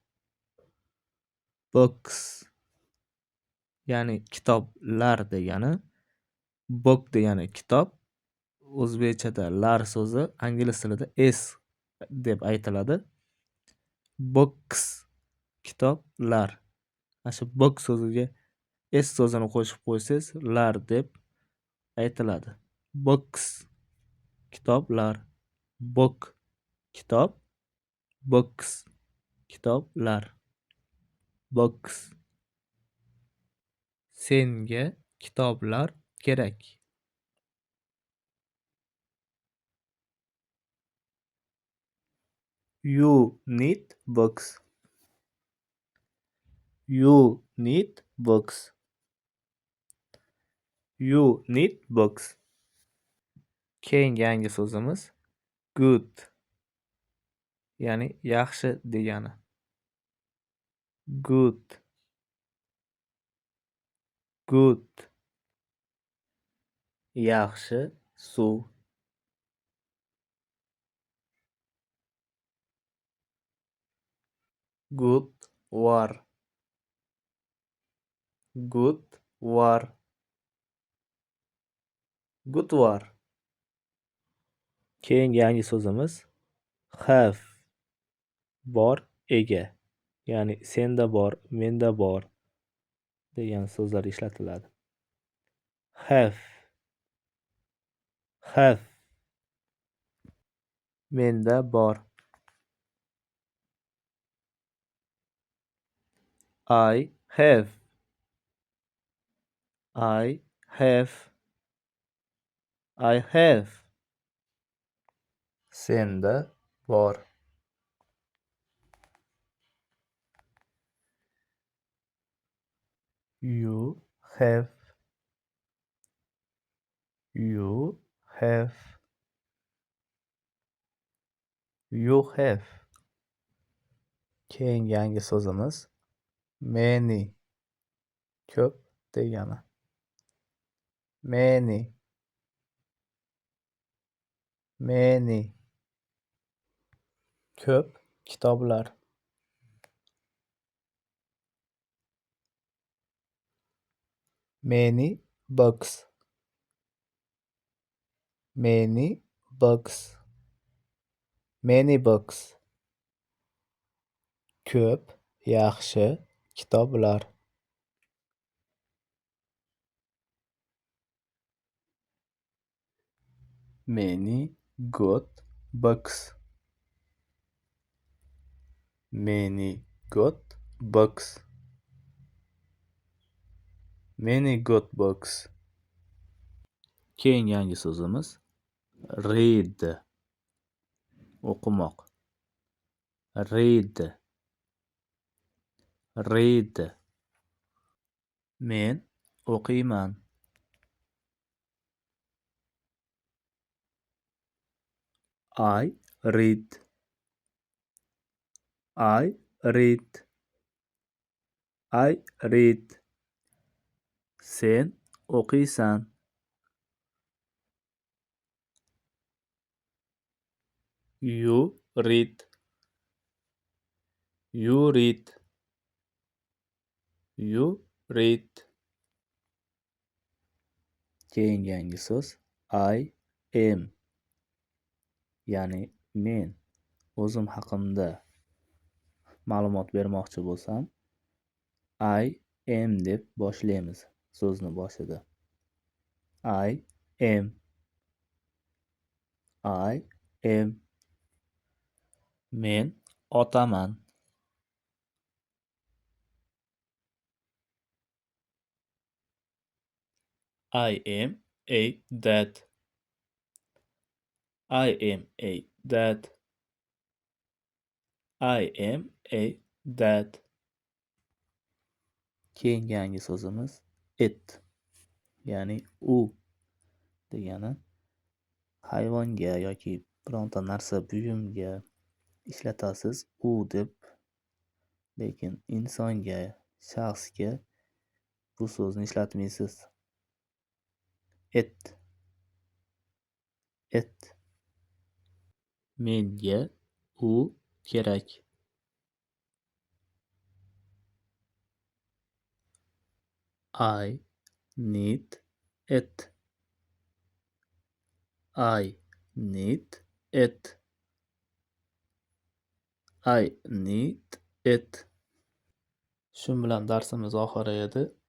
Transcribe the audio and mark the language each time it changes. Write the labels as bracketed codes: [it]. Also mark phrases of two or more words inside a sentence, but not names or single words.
[en] Books. [uz] Ya'ni kitoblar degani. Book degani kitob. O'zbekchada lar so'zi ingliz tilida s deb aytiladi. Books. Kitoblar. Shu book so'ziga s so'zini qo'shib qo'ysangiz lar deb aytiladi. [en] Books. Kitoblar. Book. [uz] Kitob. Books. Kitoblar. Books. Senga kitoblar kerak. [en] You need books. You need books. You need books. [uz] Keyingi yangi so'zimiz good. Ya'ni yaxshi degani. [en] Good. Good. [uz] Yaxshi suv. [en] Good war. Good war. Good war. [uz] Keyingi yangi so'zimiz have. Bor, ega. Ya'ni senda bor, menda bor degan so'zlar ishlatiladi. [en] Have. Have. [uz] Menda bor. [en] I have. I have. I have. [uz] Senda bor. [en] You have. You have. You have. [uz] Keyingi yangi so'zimiz many. Ko'p degani. [en] Many. Many. [uz] Ko'p kitoblar. [en] Many books. Many books. Many books. [uz] Ko'p yaxshi kitoblar. [en] Many good books. Many good books. Many good books. [uz] Keyingi yangi so'zimiz read. O'qimoq. Read. Read. Men o'qiyman. [en] I read. I read. I read. [uz] Sen o'qiysan. [en] You read. You read. You read. [uz] Keyingi yangi so'z [en] I am. [uz] Ya'ni men o'zim haqimda ma'lumot bermoqchi bo'lsam, [en] I am [uz] deb boshlaymiz so'zni boshida. [en] I am. I am. [uz] Men otaman. [en] I am a dad. I am a dad. I am a dad. [uz] Keyingi yangi so'zimiz it. Ya'ni u degani hayvonga yoki bironta narsa buyumga ishlatasiz u deb, lekin insonga, shaxsga bu so'zni ishlatmaysiz. [en] It. It. [uz] Menga u kerak. [en] I need it. I need it. I need it. [uz] Shu bilan darsimiz oxiri edi.